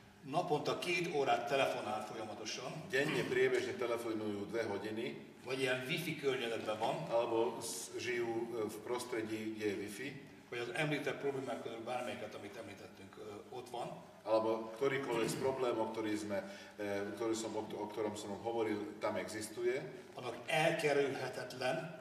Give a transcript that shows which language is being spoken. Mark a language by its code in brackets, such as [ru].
[hu] naponta 2 órát telefonál folyamatosan, [sk] denne priebežne telefonujú 2 hodiny, [hu] vagy ilyen wifi környezetben van, [sk] alebo žijú v prostredí, kde je Wi-Fi, [hu] vagy az említett problémák közül bármelyiket, amit említettünk, ott van, [sk] alebo ktorýkoľvek z problémov, o ktorom som hovoril, tam existuje, [hu] annak elkerülhetetlen,